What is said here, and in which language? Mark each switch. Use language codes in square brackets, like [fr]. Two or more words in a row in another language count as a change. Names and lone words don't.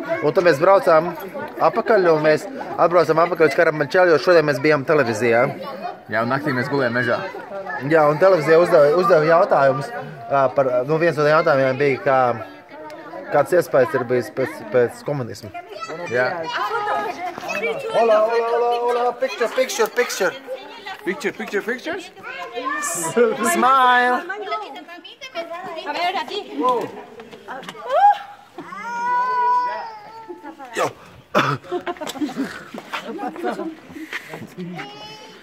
[lv] Un tad mēs braucām apakaļ un mēs atbraucām apakaļ uz Karambančelu, jo šodien mēs bijām televīzijā. Jā, un naktī mēs gulējām mežā. Jā, un televīzija uzdeva jautājumus. Viens no jautājumiem bija, kāds iespējas ir bijis pēc komunismu. Jā. [es] Hola, picture. [en] Pictures? Smile. [es] A ver, aquí. Yo.